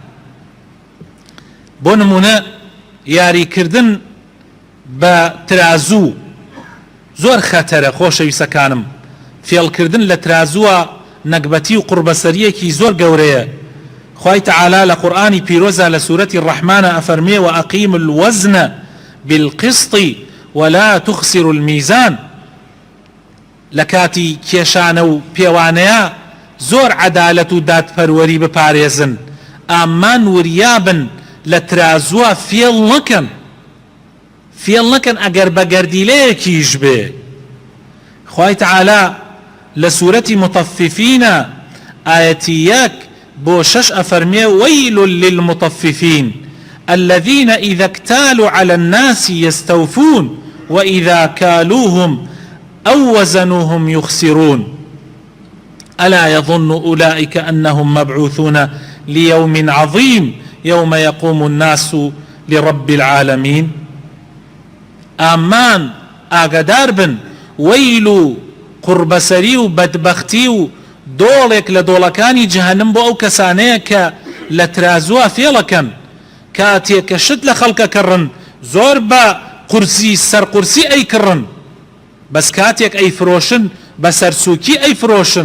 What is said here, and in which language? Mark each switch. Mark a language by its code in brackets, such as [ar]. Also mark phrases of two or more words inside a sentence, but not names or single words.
[ckb] بۆ نمونە یاریکردن بە ترازوو زۆر خەتەرە خۆشەویستەکانم. فێڵکردن لە ترازووە نەکبەتی و قوربەسەریەکی زۆر گەورەیە. خوای تعالی لە قورئانی پیرۆزە لە سوورەتی ڕەحمانە ئەفەرمێ [ar] وەئەقیموا الوەزن بالقسط ولا تخسروا الميزان. [ckb] لە کاتی کێشانە و پێوانەیە زۆر عەدالەت و دادپەروەری بپارێزن، ئامان وریابن لە ترازووە فێڵ نەکەن ئەگەر بە گەردیلەیەکیش بێ. خوای تعالی لە سوورەتی مطففینە ئایەتی 1 بۆ 6 ئەفەرمێ [ar] وەیل للمطففین الذين إذا اكتالوا على الناس يستوفون وإذا كالوهم أو وزنوهم يخسرون ألا يظن أولئك أنهم مبعوثون ليوم عظيم يوم يقوم الناس لرب العالمين. [ckb] آمان ئاگادار بن وەیل قوربەسەری و بەدبەختی و دۆڵێک لە دۆڵەکانی جەهەنەم بۆ ئەو کەسانەیە کە لە ترازووە فێڵەکەن، کاتێک کە شت لە خەڵکە کڕن زۆر بە قورسی سەرقورسی ئەیکڕن، بەس کاتێک ئەیفرۆشن بە سەرسووکی ئەیفرۆشن.